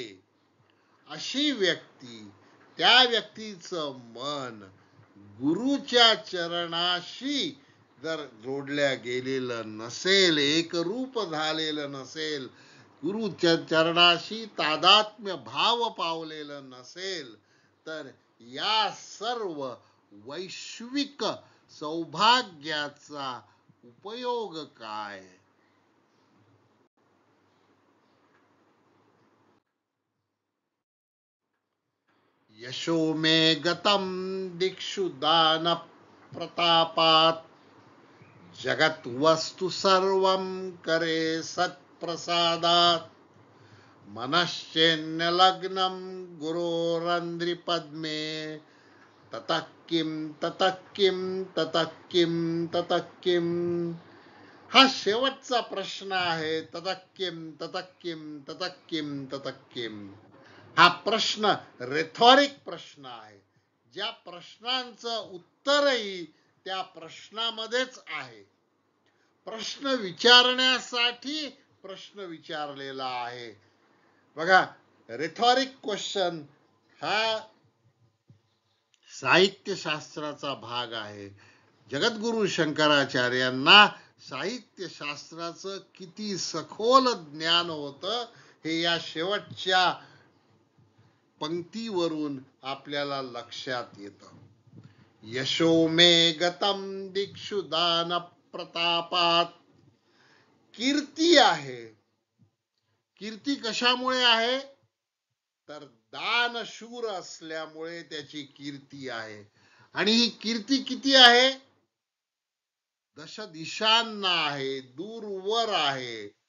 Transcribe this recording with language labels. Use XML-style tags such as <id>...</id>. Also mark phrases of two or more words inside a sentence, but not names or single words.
<mr>अशी व्यक्ती, त्या व्यक्तीचं मन गुरुच्या चरणाशी जर जोडल्या गेलेलं नसेल, एकरूप झालेलं नसेल, गुरुच्या चरणाशी तादात्म्य भाव पावलेलं नसेल, तर या सर्व वैश्विक सौभाग्याचा उपयोग काय.</mr> <sa>यशो मे गतं दिक्षु दान प्रतापात जगत वस्तु सर्वं करे सत्प्रसादात मनश्चेन्नलग्नं गुरोरन्ध्रि पद्मे ततः किं ततः किं ततः किं ततः किं.</sa> <mr>हा शेवटचा प्रश्न आहे.</mr> <sa>ततः किं ततः किं ततः किं ततः किं.</sa> <mr>हा प्रश्न रेथॉरिक प्रश्न आहे. ज्या प्रश्नांचं उत्तरही त्या प्रश्नामध्येच आहे. प्रश्न विचारण्यासाठी प्रश्न विचारलेला आहे. बघा,</mr> <en>rhetoric question</en> <mr>हा साहित्यशास्त्राचा भाग आहे. जगद्गुरु शंकराचार्यांना साहित्यशास्त्राचं किती सखोल ज्ञान होतं हे या शेवटच्या पंक्तीवरून आपल्याला लक्षात येतं.</mr> <sa>यशो मे गतम दिक्षु दान प्रतापात.</sa> <mr>कीर्ती आहे. कीर्ती कशामुळे आहे? तर दानशूर असल्यामुळे त्याची कीर्ती आहे. आणि ही कीर्ती किती आहे? दश दिशांना आहे, दूरवर आहे.</mr>